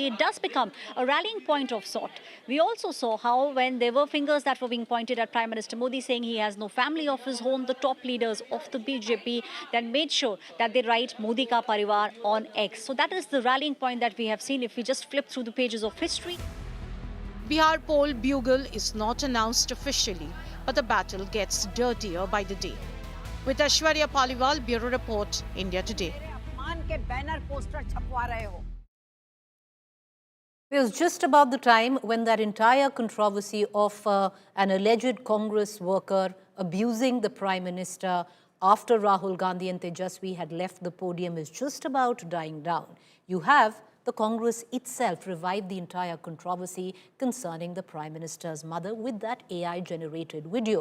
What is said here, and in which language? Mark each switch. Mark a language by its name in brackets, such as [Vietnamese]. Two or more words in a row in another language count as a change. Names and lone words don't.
[English] It does become a rallying point of sort. We also saw how when there were fingers that were being pointed at Prime Minister Modi saying he has no family of his own, the top leaders of the BJP then made sure that they write Modi Ka Parivar on X. So that is the rallying point that we have seen if we just flip through the pages of history. Bihar poll bugle is not announced officially, but the battle gets dirtier by the day. With Aishwarya Paliwal, Bureau Report, India Today. [Hindi] अपमान के बैनर पोस्टर छपवा रहे हो. [English] It was just about the time when that entire controversy of an alleged Congress worker abusing the Prime Minister after Rahul Gandhi and Tejasvi had left the podium is just about dying down. You have the Congress itself revived the entire controversy concerning the Prime Minister's mother with that AI-generated video.